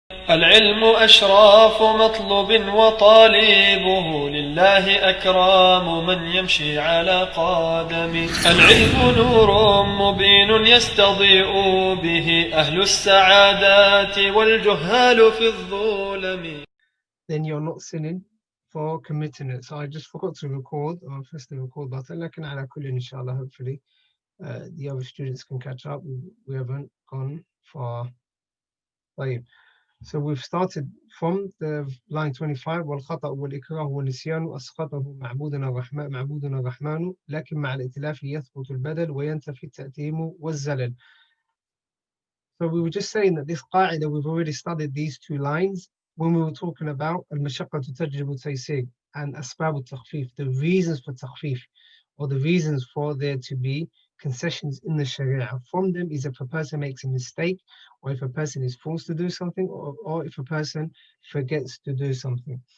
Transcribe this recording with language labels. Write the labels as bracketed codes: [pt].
[ar] العلم أشراف مطلوب وطالبه لله أكرام من يمشي على قدمه. العلم نور مبين يستضيء به أهل السعادات والجهال في الظلم. [en] Then you're not sinning for committing it. So I just forgot to record, or press the record button. [ar] لكن على كل [en] inshallah, hopefully the other students can catch up. We haven't gone far. [ar] طيب. [en] So we've started from the line 25. [ar] والخطأ والإكراه والنسيان أسقطه معبودنا الرحمن لكن مع الائتلاف يثبت البدل وينتفي التأتيم والزلل. [en] So we were just saying that this qa'idah, we've already studied these two lines when we were talking about al-mashaqqatu tajlibu taysir and asbab al-takhfif, the reasons for takhfif, or the reasons for there to be concessions in the sharia. From them is if a person makes a mistake, or if a person is forced to do something, or if a person forgets to do something.